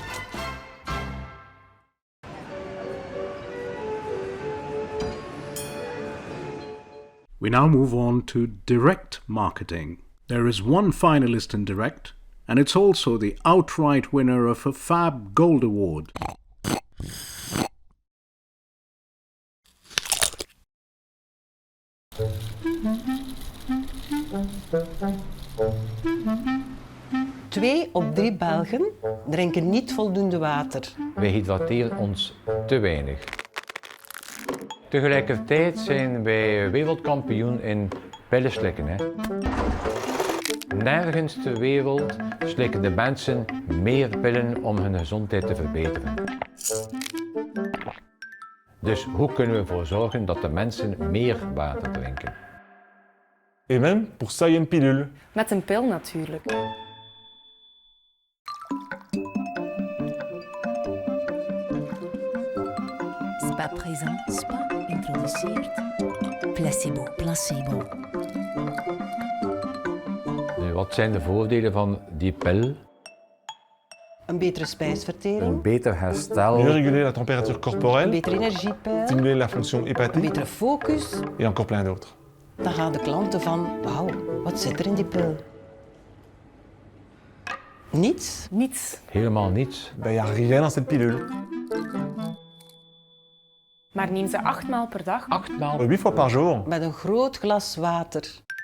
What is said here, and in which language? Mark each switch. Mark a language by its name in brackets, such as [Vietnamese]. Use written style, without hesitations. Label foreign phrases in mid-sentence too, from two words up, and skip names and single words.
[English] We now move on to direct marketing. There is one finalist in direct, and it's also the outright winner of a FAB Gold Award. [Dutch] Twee op 3 Belgen drinken niet voldoende water. Wij hydrateren ons te weinig. Tegelijkertijd zijn wij wereldkampioen in pillen slikken. Hè. Nergens ter wereld slikken de mensen meer pillen om hun gezondheid te verbeteren. Dus hoe kunnen we ervoor zorgen dat de mensen meer water drinken? [French] Et même pour ça, il y a une pilule. [Dutch] Met een pil natuurlijk. Spa présent, Spa introduceert placebo, placebo. Nu, wat zijn de voordelen van die pil? Een betere spijsvertering. Een beter herstel. [French] Mieux réguler la température corporelle. [Dutch] Een beter energiepeil. [French] Stimuler la fonction hépatique. [Dutch] Een betere focus. [French] Et encore plein d'autres. [Dutch] Dan gaan de klanten van, wauw, wat zit er in die pil? Niets? Niets. Helemaal niets. [French] Ben, y a rien dans cette pilule. [Dutch] Maar neem ze 8 maal per dag. 8 maal? [French] 8 fois par jour. [Dutch] Met een groot glas water.